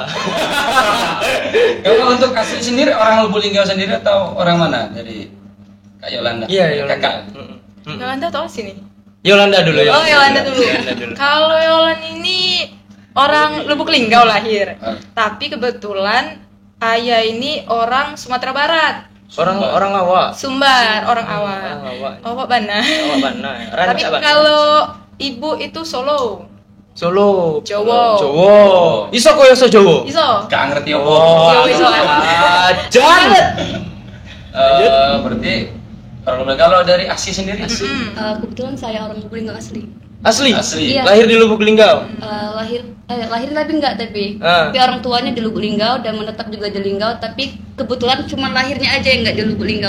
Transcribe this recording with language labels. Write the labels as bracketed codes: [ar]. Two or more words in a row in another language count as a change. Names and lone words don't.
[id] Kalau untuk asli sendiri orang Lubuk Linggau sendiri atau orang mana? Dari Kak Yolanda. Iya, Yolanda. Kakak. Yolanda atau sini? Yolanda dulu ya. Oh, Yolanda dulu. Kalau Yolanda ini orang Lubuk Linggau lahir. Tapi kebetulan ayah ini orang Sumatera Barat. Orang Awak. Sumbar, orang Awak. [min] Awak Bana. Awak Bana. [id] Tapi kalau ibu itu Solo. [jv] Jawa. Iso koyo iso Jawa. Iso. [id] Gak ngerti apa. [jv] Iso. Ajan. [id] Berarti kalau dari asli sendiri Kebetulan saya orang Lubuk Linggau asli. Asli? Iya. Lahir di Lubuk Linggau? Lahir tapi enggak tapi orang tuanya di Lubuk Linggau dan menetap juga di Linggau, tapi kebetulan cuma lahirnya aja yang enggak di Lubuk Linggau.